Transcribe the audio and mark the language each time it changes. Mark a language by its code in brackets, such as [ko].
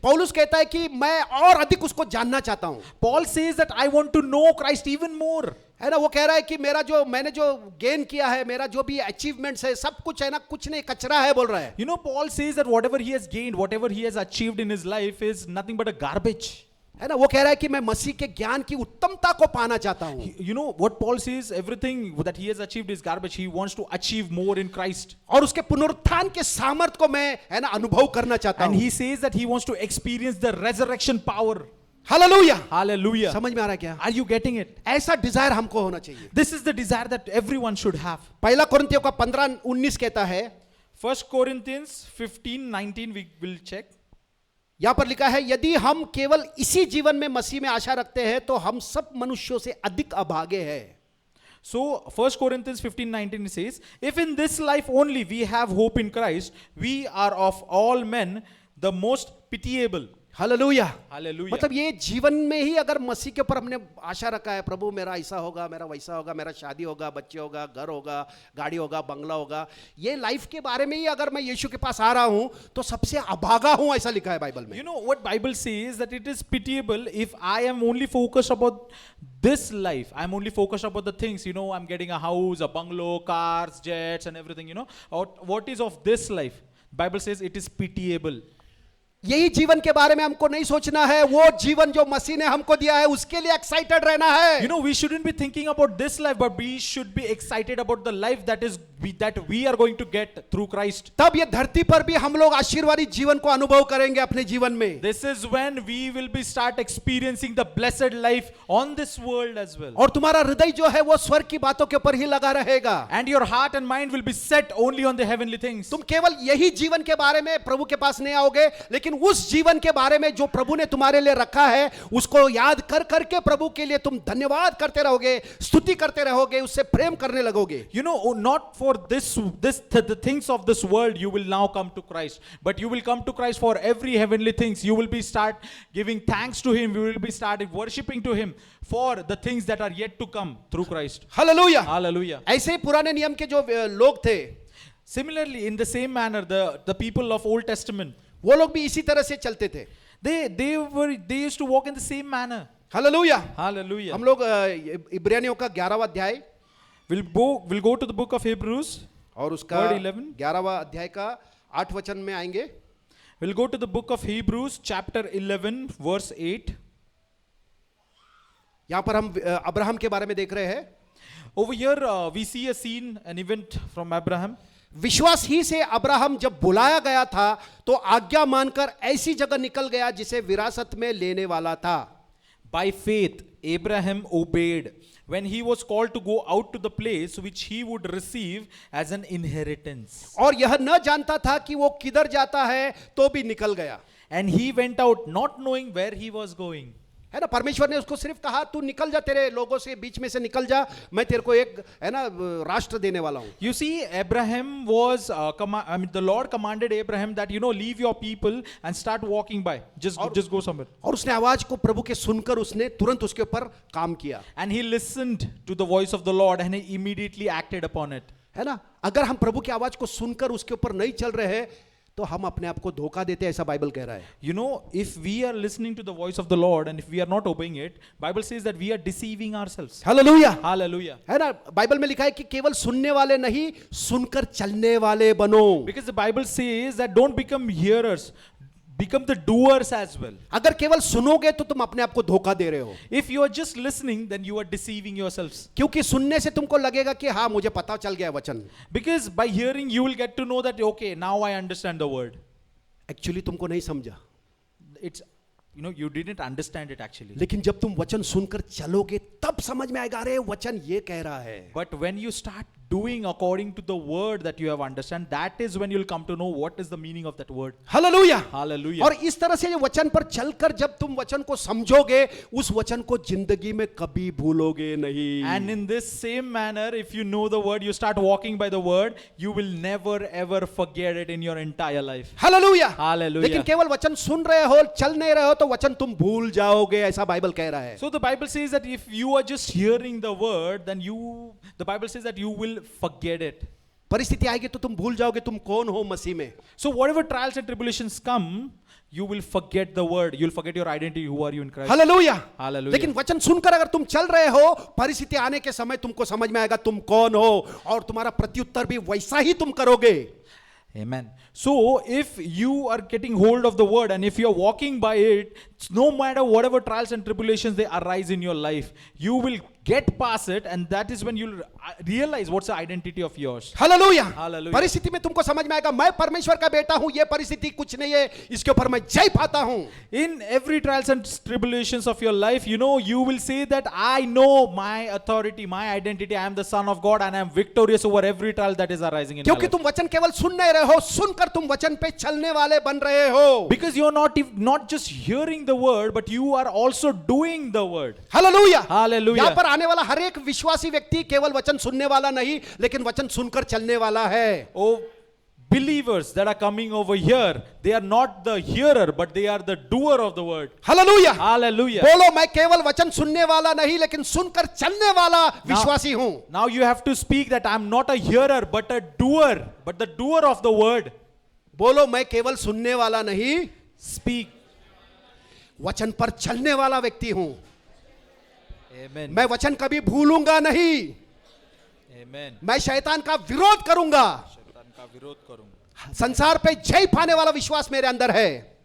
[hi] पौलुस कहता है कि मैं और अधिक उसको जानना चाहता हूं। [en] Paul says that I want to know Christ even more. [hi] है ना, वो कह रहा है कि मैंने जो गेन किया है, मेरा जो भी अचीवमेंट्स है, सब कुछ है ना, कुछ नहीं कचरा है बोल रहा है। [en] Paul says that whatever he has gained, whatever he has achieved in his life is nothing but a garbage. [hi] है ना, वो कह रहा है कि मैं मसीह के ज्ञान की उत्तमता को पाना चाहता हूं। [en] What Paul says, everything that he has achieved is garbage. He wants to achieve more in Christ. [hi] और उसके पुनरुत्थान के सामर्थ को मैं है ना अनुभव करना चाहता [en] And [hi] हूं। [en] he says that he wants to experience the resurrection power. [hi] Hallelujah. [en] Hallelujah. [hi] समझ में आ रहा है क्या? [en] Are you getting it? [hi] ऐसा डिजायर हमको होना चाहिए। [en] This is the desire that everyone should have. [hi] पहला कोरिन्थियों का 15:19 कहता है, [en] 1 Corinthians 15:19 we will check. [hi] यहां पर लिखा है, यदि हम केवल इसी जीवन में मसीह में आशा रखते हैं तो हम सब मनुष्यों से अधिक अभागे हैं। [en] So 1 Corinthians 15:19 says, if in this life only we have hope in Christ, we are of all men the most pitiable. [hi] Hallelujah. [en] Hallelujah. [hi] मतलब ये जीवन में ही अगर मसीह के ऊपर हमने आशा रखा है, प्रभु मेरा ऐसा होगा, मेरा वैसा होगा, मेरा शादी होगा, बच्चे होगा, घर होगा, गाड़ी होगा, बंगला होगा, ये लाइफ के बारे में ही अगर मैं यीशु के पास आ रहा हूं तो सबसे अभागा हूं, ऐसा लिखा है बाइबल में। [en] What Bible says, that it is pitiable if I am only focused about this life. I'm only focused about the things, I'm getting a house, a bungalow, cars, jets and everything, or what is of this life. Bible says it is pitiable. [hi] यही जीवन के बारे में हमको नहीं सोचना है, वो जीवन जो मसीह ने हमको दिया है उसके लिए एक्साइटेड रहना है। [en] We shouldn't be thinking about this life, but we should be excited about the life that we are going to get through Christ. [hi] तब ये धरती पर भी हम लोग आशीर्वादित जीवन को अनुभव करेंगे अपने जीवन में। [en] This is when we will be start experiencing the blessed life on this world as well. [hi] और तुम्हारा हृदय जो है वो स्वर्ग की बातों के ऊपर ही लगा रहेगा। [en] And your heart and mind will be set only on the heavenly things. [hi] तुम केवल यही जीवन के बारे में प्रभु के पास नहीं आओगे, लेकिन उस जीवन के बारे में जो प्रभु ने तुम्हारे लिए रखा है उसको याद कर करके प्रभु के लिए तुम धन्यवाद करते रहोगे, स्तुति करते रहोगे, उससे प्रेम करने लगोगे। [en] Not for the things of this world you will now come to Christ, but you will come to Christ for every heavenly things. You will be start giving thanks to him. You will be starting worshiping to him for the things that are yet to come through Christ. [hi] Hallelujah. [en] Hallelujah. [hi] ऐसे ही पुराने नियम के जो लोग थे, [en] Similarly, in the same manner, the people of Old Testament, [hi] वो लोग भी इसी तरह से चलते थे। [en] they used to walk in the same manner. [hi] Hallelujah. [en] Hallelujah. [hi] हम लोग इब्रानियों का 11वां अध्याय [en] We'll go to the book of Hebrews [hi] और उसका [en] Word 11. [hi] 11वां अध्याय का 8 वचन में आएंगे। [en] We'll go to the book of Hebrews chapter 11 verse 8. [hi] यहां पर हम अब्राहम के बारे में देख रहे हैं। [en] Over here we see a scene, an event from Abraham. [hi] विश्वास ही से अब्राहम जब बुलाया गया था तो आज्ञा मानकर ऐसी जगह निकल गया जिसे विरासत में लेने वाला था। [en] By faith, Abraham obeyed when he was called to go out to the place which he would receive as an inheritance. [hi] और यह न जानता था कि वो किधर जाता है, तो भी निकल गया. [en] And he went out not knowing where he was going. [hi] है ना, परमेश्वर ने उसको सिर्फ कहा तू निकल जा, तेरे लोगों से बीच में से निकल जा, मैं तेरे को एक है ना राष्ट्र देने वाला हूं. [en] You see, Abraham was, the Lord commanded Abraham that, leave your people and start walking by. Just go somewhere. [hi] और उसने आवाज को प्रभु के सुनकर उसने तुरंत उसके ऊपर काम किया. [en] And he listened to the voice of the Lord and he immediately acted upon it. [hi] है ना, अगर हम प्रभु की आवाज को सुनकर उसके ऊपर नहीं चल रहे हैं तो हम अपने आप को धोखा देते हैं, ऐसा बाइबल कह रहा है. [en] If we are listening to the voice of the Lord and if we are not obeying it, Bible says that we are deceiving ourselves. [hi] Hallelujah. [en] Hallelujah. [hi] है ना, बाइबल में लिखा है कि केवल सुनने वाले नहीं, सुनकर चलने वाले बनो. [en] Because the Bible says that don't become hearers, become the doers as well. [hi] अगर केवल सुनोगे तो तुम अपने आप को धोखा दे रहे हो. [en] If you are just listening, then you are deceiving yourselves. [hi] क्योंकि सुनने से तुमको लगेगा कि हाँ मुझे पता चल गया वचन. [en] Because by hearing you will get to know that, okay, now I understand the word. [hi] Actually तुमको नहीं समझा. [en] It's, you didn't understand it actually. [hi] लेकिन जब तुम वचन सुनकर चलोगे तब समझ में आएगा, अरे वचन ये कह रहा है. [en] But when you start doing according to the word that you have understand, that is when you'll come to know what is the meaning of that word. [hi] Hallelujah. [en] Hallelujah. [hi] और इस तरह से ये वचन पर चलकर जब तुम वचन को समझोगे, उस वचन को जिंदगी में कभी भूलोगे नहीं. [en] And in this same manner, if you know the word, you start walking by the word, you will never ever forget it in your entire life. [hi] Hallelujah. [en] Hallelujah. [hi] लेकिन केवल वचन सुन रहे हो, चल नहीं रहे हो तो वचन तुम भूल जाओगे, ऐसा बाइबल कह रहा है. [en] So the Bible says that if you are just hearing the word, then the Bible says that you will forget it. [hi] परिस्थिति आएगी तो तुम भूल जाओगे तुम कौन हो मसीह में. [en] So whatever trials and tribulations come, you will forget the word. You'll forget your identity. Who are you in Christ? [hi] Hallelujah. [en] Hallelujah. [hi] लेकिन वचन सुनकर अगर तुम चल रहे हो, परिस्थिति आने के समय तुमको समझ में आएगा तुम कौन हो, और तुम्हारा प्रत्युत्तर भी वैसा ही तुम करोगे. [en] Amen. So if you are getting hold of the word and if you are walking by it, no matter whatever trials and tribulations they arise in your life, you will get past it, and that is when you'll realize what's the identity of yours. [hi] Hallelujah. [en] Hallelujah. [hi] परिस्थिति में तुमको समझ में आएगा मैं परमेश्वर का बेटा हूं, ये परिस्थिति कुछ नहीं है, इसके ऊपर मैं जय पाता हूं. [en] In every trials and tribulations of your life, you will say that I know my authority, my identity. I am the son of God and I am victorious over every trial that is arising in my [hi] क्योंकि [en] life. [hi] तुम वचन केवल सुन नहीं रहे हो, सुनकर तुम वचन पे चलने वाले बन रहे हो. [en] Because you are not just hearing the word, but you are also doing the word. [hi] Hallelujah. [en] Hallelujah. [hi] यहाँ पर आने वाला हर एक विश्वासी व्यक्ति केवल वचन सुनने वाला नहीं, लेकिन वचन सुनकर चलने वाला है. [en] Oh, believers that are coming over here, they are not the hearer, but they are the doer of the word. [hi] Hallelujah. [en] Hallelujah. [hi] बोलो मैं केवल वचन सुनने वाला नहीं, लेकिन सुनकर चलने वाला विश्वासी हूं. [en] Now you have to speak that I'm not a hearer, but a doer, but the doer of the word. [hi] बोलो मैं केवल सुनने वाला नहीं, [en] Speak. [hi] वचन पर चलने वाला व्यक्ति हूं. [en] Amen. [hi] मैं वचन कभी भूलूंगा नहीं. [en] Amen. [hi] मैं शैतान का विरोध करूंगा. शैतान का विरोध करूंगा. संसार पे जय पाने वाला विश्वास मेरे अंदर है.